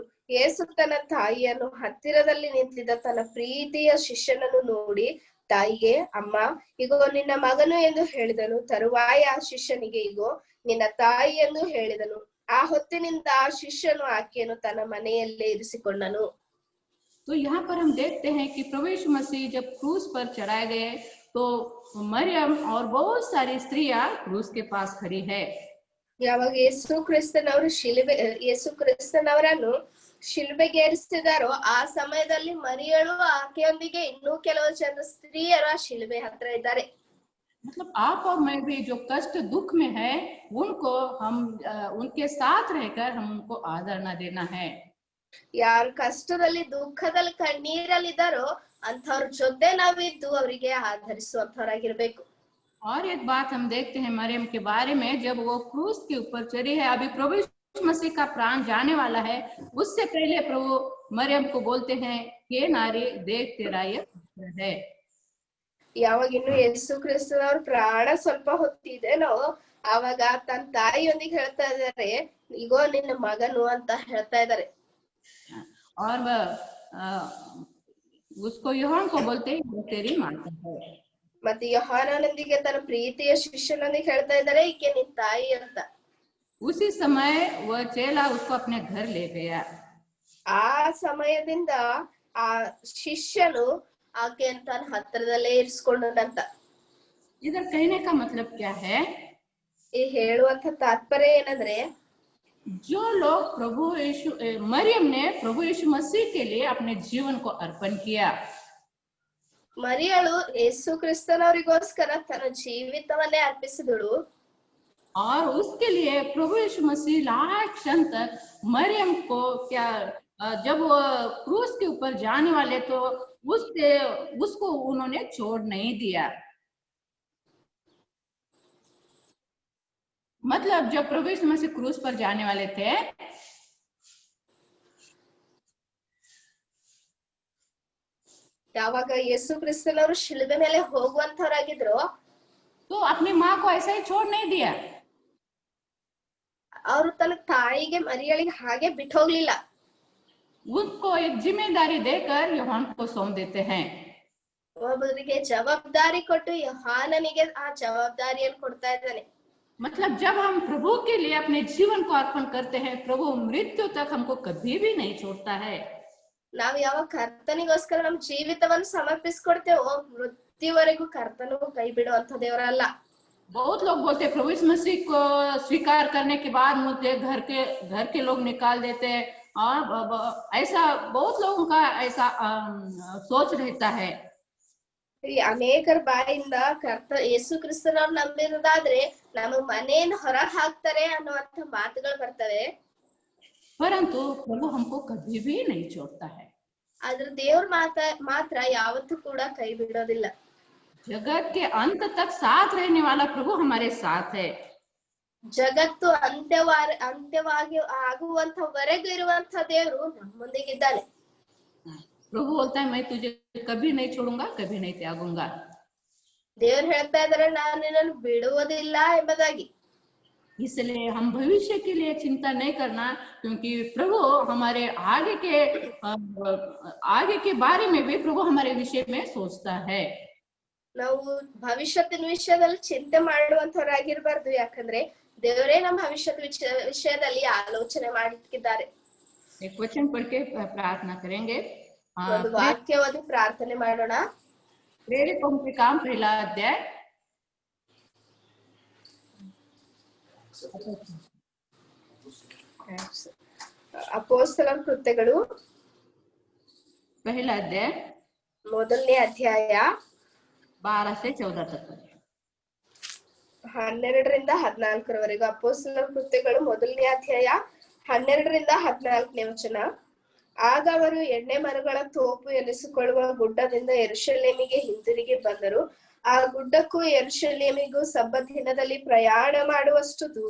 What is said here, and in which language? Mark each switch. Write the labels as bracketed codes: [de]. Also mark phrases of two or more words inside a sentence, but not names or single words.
[kn] ಯೇಸು ತನ್ನ ತಾಯಿಯನ್ನು ಹತ್ತಿರದಲ್ಲಿ ನಿಂತಿದ್ದ ತನ್ನ ಪ್ರೀತಿಯ ಶಿಷ್ಯನನ್ನು ನೋಡಿ ತಾಯಿಗೆ, ಅಮ್ಮ, ಇಗೋ ನಿನ್ನ ಮಗನು ಎಂದು ಹೇಳಿದನು. ತರುವಾಯ ಆ ಶಿಷ್ಯನಿಗೆ, ಇಗೋ ನಿನ್ನ ತಾಯಿ ಎಂದು ಹೇಳಿದನು. ಆ ಹೊತ್ತಿನಿಂದ ಆ ಶಿಷ್ಯನು ಆಕೆಯನ್ನು ತನ್ನ ಮನೆಯಲ್ಲೇ ಇರಿಸಿಕೊಂಡನು. [hi] तो यहाँ पर हम देखते हैं कि प्रभु यीशु मसीह जब क्रूस पर चढ़ाए गए तो मरियम और बहुत सारी स्त्रियां क्रूस के पास खड़ी है. [kn] ಯಾವಾಗ ಯೇಸು ಕ್ರಿಸ್ತನವರನ್ನು ಶಿಲುಬೆಗೆ ಏರಿಸಿದಾರೋ ಆ ಸಮಯದಲ್ಲಿ ಮರಿಯಳು ಆಕೆಯೊಂದಿಗೆ ಇನ್ನೂ ಕೆಲವು ಜನ ಸ್ತ್ರೀಯರು ಆ ಶಿಲುಬೆ ಹತ್ರ ಇದ್ದಾರೆ. [hi] मतलब आप और मैं भी जो कष्ट दुख में है उनको हम उनके साथ रहकर हम उनको आदर न देना है. [kn] ಯಾರು ಕಷ್ಟದಲ್ಲಿ ದುಃಖದಲ್ಲಿ ಕಣ್ಣೀರಲ್ಲಿದ್ದಾರೋ ಅಂಥವ್ರ ಜೊತೆ ನಾವಿದ್ದು ಅವರಿಗೆ ಆಧರಿಸುವಂತವರಾಗಿರ್ಬೇಕು. [hi] और एक बात हम देखते हैं मरियम के बारे में, जब वो क्रूस के ऊपर चढ़ी है, अभी प्रभु यीशु मसीह का प्राण जाने वाला है, उससे पहले प्रभु मरियम को बोलते हैं कि नारी देख तेरा ये पुत्र है. [kn] ಯಾವಾಗ ಇನ್ನು ಯೇಸು ಕ್ರಿಸ್ತನವ್ರ ಪ್ರಾಣ ಸ್ವಲ್ಪ ಹೊತ್ತಿದೇನೋ ಆವಾಗ ತನ್ನ ತಾಯಿಯೊಂದಿಗೆ ಹೇಳ್ತಾ ಇದ್ದಾರೆ, ಇಗೋ ನಿನ್ನ ಮಗನು ಅಂತ ಹೇಳ್ತಾ ಇದ್ದಾರೆ. [hi] और उसको यूहन्ना को बोलते हैं वो तेरी माता है. [kn] ಮತ್ತೆ ಯೋಹಾನನೊಂದಿಗೆ ತನ್ನ ಪ್ರೀತಿಯ ಶಿಷ್ಯನೊಂದಿಗೆ ಹೇಳ್ತಾ ಇದ್ದಾರೆ, ಈಕೆ ನಿನ್ ತಾಯಿ ಅಂತ. [hi] उसी समय वह चेला उसको अपने घर ले गया. [kn] ಆ ಸಮಯದಿಂದ ಆ ಶಿಷ್ಯನು ಆಕೆಯನ್ನು ತನ್ನ ಹತ್ತಿರದಲ್ಲೇ ಇರಿಸ್ಕೊಂಡಂತ. [hi] इधर कहने का मतलब क्या है? [kn] ಈ ಹೇಳುವಂತ ತಾತ್ಪರ್ಯ ಏನಂದ್ರೆ, [hi] जो लोग प्रभु यीशु मरियम ने प्रभु यीशु मसीह के लिए अपने जीवन को अर्पण किया. [kn] ಮರಿಯಳು ಯೇಸು ಕ್ರಿಸ್ತನವರಿಗೋಸ್ಕರ ತನ್ನ ಜೀವಿತವನ್ನೇ ಅರ್ಪಿಸಿದಳು. [hi] और उसके लिए प्रभु यीशु मसीह लास्ट क्षण तक मरियम को क्या जब वो क्रूस के ऊपर जाने वाले तो उसको उन्होंने छोड़ नहीं दिया. मतलब जब प्रभु यीशु मसीह क्रूस पर जाने वाले थे [kn] ಯಾವಾಗ ಯೇಸು ಕ್ರಿಸ್ತನವರು ಶಿಲುಬೆ ಮೇಲೆ ಹೋಗುವಂತವರಾಗಿದ್ರು [hi] तो अपनी माँ को ऐसा ही छोड़ नहीं दिया. [kn] ಅವರು ತನ್ನ ತಾಯಿಗೆ ಮರಿಯಳಿಗೆ ಹಾಗೆ ಬಿಟ್ಟು ಹೋಗ್ಲಿಲ್ಲ. [hi] उनको एक जिम्मेदारी देकर यूहन्ना को सौंप देते हैं. [kn] ಒಬ್ಬರಿಗೆ ಜವಾಬ್ದಾರಿ ಕೊಟ್ಟು ಯೋಹಾನನಿಗೆ ಆ ಜವಾಬ್ದಾರಿಯನ್ನು ಕೊಡ್ತಾ ಇದ್ದಾನೆ. [hi] मतलब जब हम प्रभु के लिए अपने जीवन को अर्पण करते हैं, प्रभु मृत्यु तक हमको कभी भी नहीं छोड़ता है. [kn] ನಾವ್ ಯಾವಾಗ ಕರ್ತನಿಗೋಸ್ಕರ ನಮ್ ಜೀವಿತವನ್ನು ಸಮರ್ಪಿಸ್ಕೊಡ್ತೇವೋ ಮೃತ್ಯುವರೆಗೂ ಕರ್ತನು ಕೈ ಬಿಡುವಂತ ದೇವರಲ್ಲ. [hi] बहुत लोग बोलते हैं प्रभु यीशु मसीह को स्वीकार करने के बाद मुझे घर के लोग निकाल देते हैं, और ऐसा बहुत लोगों का ऐसा सोच रहता है. [kn] ಈ ಅನೇಕರ ಬಾಯಿಂದ ಯೇಸು ಕ್ರಿಸ್ತನವ್ರು ನಂಬಿರೋದಾದ್ರೆ ನಮಗ್ ಮನೆಯನ್ನು ಹೊರ ಹಾಕ್ತಾರೆ ಅನ್ನುವಂತ ಮಾತುಗಳು ಬರ್ತವೆ. [hi] परंतु प्रभु हमको कभी भी नहीं छोड़ता है. [kn] ಆದ್ರೆ ದೇವ್ರ ಮಾತ್ರ ಯಾವತ್ತೂ ಕೂಡ ಕೈ ಬಿಡೋದಿಲ್ಲ. [hi] जगत के अंत तक साथ रहने वाला प्रभु हमारे साथ है. [kn] ಜಗತ್ತು ಅಂತ್ಯವಾಗಿ ಆಗುವಂತವರೆಗೂ ಇರುವಂತ ದೇವರು ನಮ್ಮೊಂದಿಗಿದ್ದಾನೆ. [hi] प्रभु बोलता है मैं तुझे कभी नहीं छोड़ूंगा, कभी नहीं त्यागूंगा. [kn] ದೇವ್ರು ಹೇಳ್ತಾ ಇದಾರೆ, ನಾನು ನಿನ್ನನ್ನು ಬಿಡುವುದಿಲ್ಲ ಎಂಬುದಾಗಿ. [hi] इसलिए हम भविष्य के लिए चिंता नहीं करना, क्योंकि प्रभु हमारे आगे के बारे में भी प्रभु हमारे विषय में सोचता है. [kn] ನಾವು ಭವಿಷ್ಯತ್ತಿನ ವಿಷಯದಲ್ಲಿ ಚಿಂತೆ ಮಾಡುವಂತವರಾಗಿರ್ಬಾರ್ದು, ಯಾಕಂದ್ರೆ ದೇವರೇ ನಮ್ಮ ಭವಿಷ್ಯದ ವಿಷಯದಲ್ಲಿ ಆಲೋಚನೆ ಮಾಡಿದ್ದಾರೆ. [hi] एक वचन पढ़ के प्रार्थना करेंगे. [kn] ಒಂದು ವಾಕ್ಯ ಓದಿ ಪ್ರಾರ್ಥನೆ ಮಾಡೋಣ. [hi] प्रेरितों के काम पहला अध्याय [kn] ಅಪೊಸ್ತಲರ ಕೃತ್ಯಗಳು [hi] पहला अध्याय [kn] ಮೊದಲನೇ ಅಧ್ಯಾಯ [hi] 12 से 14 तक. [kn] 12ರಿಂದ 14ರವರೆಗೂ. ಅಪೊಸ್ತಲರ ಕೃತ್ಯಗಳು ಮೊದಲನೇ ಅಧ್ಯಾಯ 12ರಿಂದ 14ನೇ ವಚನ. ಆಗ ಅವರು ಎಣ್ಣೆ ಮರಗಳ ತೋಪು ಎನಿಸಿಕೊಳ್ಳುವ ಗುಡ್ಡದಿಂದ ಯೆರೂಸಲೇಮಿಗೆ ಹಿಂದಿರುಗಿ ಬಂದರು. ಆ ಗುಡ್ಡಕ್ಕೂ ಯೆರೂಸಲೇಮಿಗೂ ಸಬ್ಬತ್ ದಿನದಲ್ಲಿ ಪ್ರಯಾಣ ಮಾಡುವಷ್ಟು ದೂರ.